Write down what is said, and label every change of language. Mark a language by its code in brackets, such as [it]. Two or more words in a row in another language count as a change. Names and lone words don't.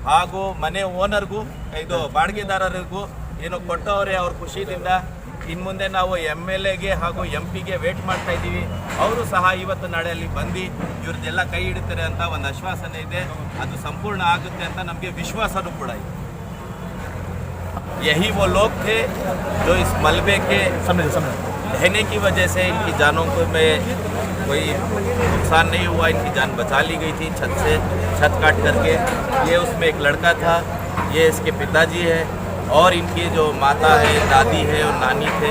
[kn] ಹಾಗೂ ಮನೆ ಓನರ್ಗೂ ಇದು ಬಾಡಿಗೆದಾರರಿಗೂ ಏನು ಕೊಟ್ಟವರೇ ಅವ್ರ ಖುಷಿಯಿಂದ ಇನ್ನು ಮುಂದೆ ನಾವು MLAಗೆ ಹಾಗೂ MP ಗೆ ವೇಟ್ ಮಾಡ್ತಾ ಇದ್ದೀವಿ. ಅವರು ಸಹ ಇವತ್ತು ನಾಳೆಯಲ್ಲಿ ಬಂದು ಇವ್ರದ್ದೆಲ್ಲ ಕೈ ಹಿಡಿತಾರೆ ಅಂತ ಒಂದು ಆಶ್ವಾಸನೆ ಇದೆ. ಅದು ಸಂಪೂರ್ಣ ಆಗುತ್ತೆ ಅಂತ ನಮಗೆ ವಿಶ್ವಾಸನೂ ಕೂಡ ಇದೆ. [hi] यही वो लोग थे जो इस मलबे के रहने की वजह से इनकी जानों को में कोई नुकसान नहीं हुआ, इनकी जान बचा ली गई थी छत से, छत काट करके. ये उसमें एक लड़का था, ये इसके पिताजी है और इनकी जो माता है, दादी है और नानी थे.